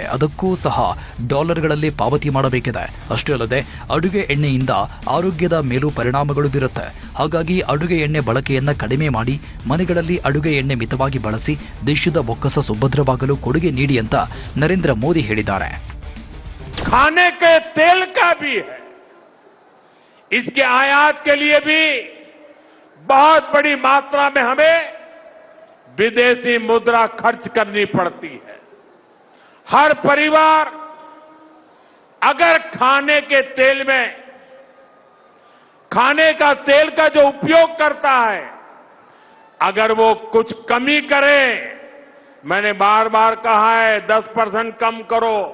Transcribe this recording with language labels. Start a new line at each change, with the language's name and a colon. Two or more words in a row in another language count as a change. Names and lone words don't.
Kannada: ಅದಕ್ಕೂ ಸಹ ಡಾಲರ್ಗಳಲ್ಲಿ ಪಾವತಿ ಮಾಡಬೇಕಿದೆ. ಅಷ್ಟೇ ಅಲ್ಲದೆ ಅಡುಗೆ ಎಣ್ಣೆಯಿಂದ ಆರೋಗ್ಯದ ಮೇಲೂ ಪರಿಣಾಮಗಳು ಬೀರುತ್ತೆ. ಹಾಗಾಗಿ ಅಡುಗೆ ಎಣ್ಣೆ ಬಳಕೆಯನ್ನು ಕಡಿಮೆ ಮಾಡಿ ಮನೆಗಳಲ್ಲಿ ಅಡುಗೆ ಎಣ್ಣೆ ಮಿತವಾಗಿ ಬಳಸಿ ದೇಶದ ಬೊಕ್ಕಸ ಸುಭದ್ರವಾಗಲು ಕೊಡುಗೆ ನೀಡಿ ಅಂತ ನರೇಂದ್ರ ಮೋದಿ ಹೇಳಿದ್ದಾರೆ.
Hindi: खाने के तेल का भी है, इसके आयात के लिए भी बहुत बड़ी मात्रा में हमें विदेशी मुद्रा खर्च करनी पड़ती है. हर परिवार अगर खाने के तेल में खाने का तेल का जो उपयोग करता है, अगर वो कुछ कमी करे, मैंने बार बार कहा है 10% कम करो.